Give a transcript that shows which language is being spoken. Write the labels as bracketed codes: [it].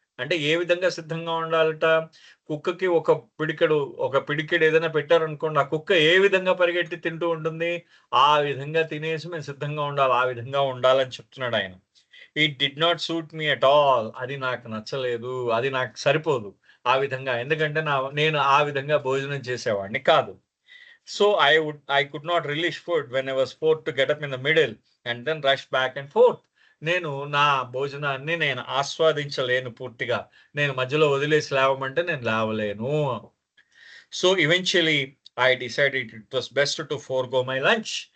[te] అంటే ఏ విధంగా సిద్ధంగా ఉండాలట, కుక్కకి ఒక పిడికెడు ఏదైనా పెట్టారనుకోండి, ఆ కుక్క ఏ విధంగా పరిగెట్టి తింటూ ఉంటుంది, ఆ విధంగా తినేసి మేము సిద్ధంగా ఉండాలి, ఆ విధంగా ఉండాలని చెప్తున్నాడు ఆయన. [en] It did not suit me at all. [te] అది నాకు నచ్చలేదు, అది నాకు సరిపోదు ఆ విధంగా. ఎందుకంటే నేను ఆ విధంగా భోజనం చేసేవాడిని కాదు. [en] So I could not relish food when I was forced to get up in the middle and then rush back and forth. [te] నేను నా భోజనాన్ని నేను ఆస్వాదించలేను పూర్తిగా. నేను మధ్యలో వదిలేసి లేవమంటే నేను లేవలేను. [en] So eventually I decided it was best to forego my lunch.